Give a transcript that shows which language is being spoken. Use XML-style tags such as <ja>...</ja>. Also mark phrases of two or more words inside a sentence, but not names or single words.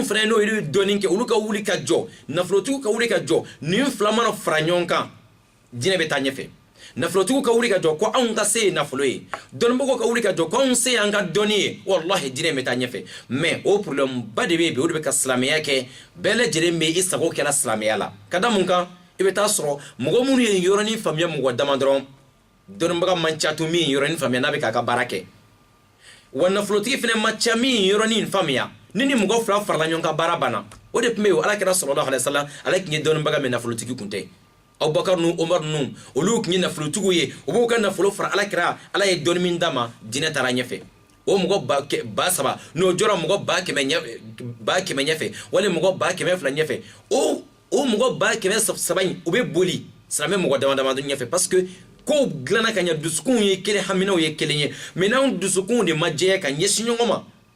<bm>fana n'o ye dɔɔnin kɛ olu ka wuli ka jɔ nafolotigiw ka wuli ka jɔ nin fila mana fara ɲɔgɔn kan diinɛ bɛ taa ɲɛfɛ nafolotigiw ka wuli ka jɔ ko anw ka se ye nafolo ye dɔnnibagaw ka wuli ka jɔ ko anw se y'an ka dɔnni ye wallahi diinɛ bɛ taa ɲɛfɛ mais o problème ba de bɛ yen bi o de bɛ ka silamɛya kɛ bɛɛ lajɛlen bɛ i sago kɛla silamɛya la ka da mun kan i bɛ taa sɔrɔ mɔgɔ minnu ye yɔrɔnin faamuya mɔgɔ dama dɔrɔn dɔnnibaga man ca to min yɔrɔnin faamuya n'a bɛ k'a ka baara kɛ wa nafolotigi fana man ca min yɔrɔnin faamuya ni mɔgɔ fila farala ɲɔgɔn kan baara banna o de tun bɛ yen ala kɛra</bm> <ar>sallallahu alaihi wasallam</ar> <bm>ale tun ye dɔnnibaga mais nafolotigi kun tɛ Abubakar nu Umar nu olu tun ye nafolotigiw ye u b'u ka nafolo fara ala kɛra ala ye dɔnni min d'a ma diinɛ taara ɲɛfɛ o mɔgɔ ba saba n'o jɔra mɔgɔ ba kɛmɛ ɲɛfɛ wali mɔgɔ ba kɛmɛ fila ɲɛfɛ o mɔgɔ ba kɛmɛ saba in u bɛ boli silamɛ mɔgɔ dama dama ɲɛfɛ</bm> <fr>parce que</fr> <bm>kow dilanna ka ɲɛ dusukun ye kelen haminaw ye kelen ye mais n'anw dusukun de ma jɛya ka ɲɛsin ɲɔgɔn ma</bm>